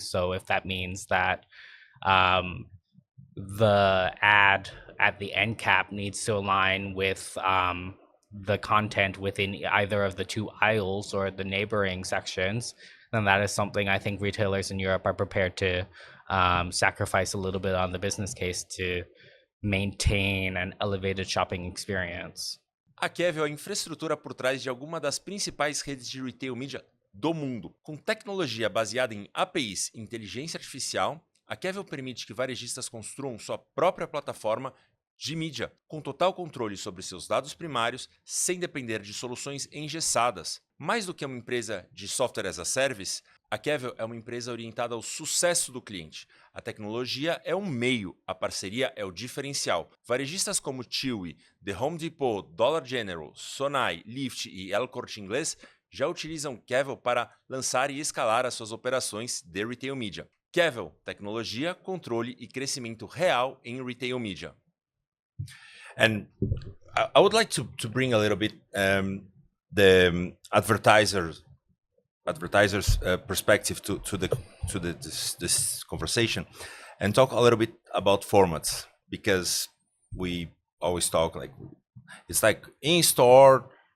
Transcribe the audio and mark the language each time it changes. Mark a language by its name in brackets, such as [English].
[English] So if that means that the ad at the end cap needs to align with the content within either of the two aisles or the neighboring sections, then that is something I think retailers in Europe are prepared to sacrifice a little bit on the business case to maintain an elevated shopping experience. [Portuguese] A Kevel é a infraestrutura por trás de alguma das principais redes de retail media do mundo. Com tecnologia baseada em APIs e inteligência artificial, a Kevel permite que varejistas construam sua própria plataforma de mídia, com total controle sobre seus dados primários, sem depender de soluções engessadas. Mais do que uma empresa de software as a service, a Kevel é uma empresa orientada ao sucesso do cliente. A tecnologia é um meio, a parceria é o diferencial. Varejistas como Chewy, The Home Depot, Dollar General, Sonai, Lyft e El Corte Inglês já utilizam Kevel para lançar e escalar as suas operações de retail media. Kevel, tecnologia, controle e crescimento real em retail media. [English] And I would like to bring a little bit the advertisers' perspective to this conversation, and talk a little bit about formats, because we always talk like it's like in store